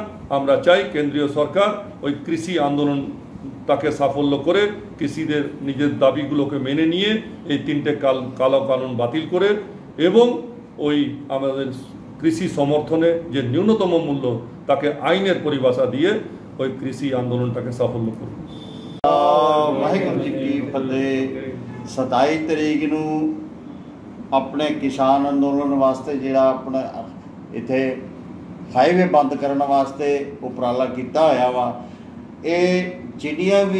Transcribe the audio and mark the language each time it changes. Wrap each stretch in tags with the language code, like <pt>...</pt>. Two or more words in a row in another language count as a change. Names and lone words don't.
<bn>আমরা চাই কেন্দ্রীয় সরকার ওই কৃষি আন্দোলন তাকে সাফল্য করে কৃষিদের নিজের দাবিগুলোকে মেনে নিয়ে এই 3টে কালো কানুন বাতিল করে এবং ওই আমাদের কৃষি সমর্থনে যে ন্যূনতম মূল্য তাকে আইনের পরিভাষা দিয়ে ওই কৃষি আন্দোলনটাকে সাফল্য করবে।</bn> <pa>ਵਾਹਿਗੁਰੂ ਜੀ ਕੀ ਫਤਿਹ। 27 ਤਰੀਕ ਨੂੰ ਆਪਣੇ ਕਿਸਾਨ ਅੰਦੋਲਨ ਵਾਸਤੇ ਜਿਹੜਾ ਆਪਣਾ ਇੱਥੇ ਹਾਈਵੇ ਬੰਦ ਕਰਨ ਵਾਸਤੇ ਉਪਰਾਲਾ ਕੀਤਾ ਹੋਇਆ ਵਾ, ਇਹ ਜਿਹੜੀਆਂ ਵੀ</pa>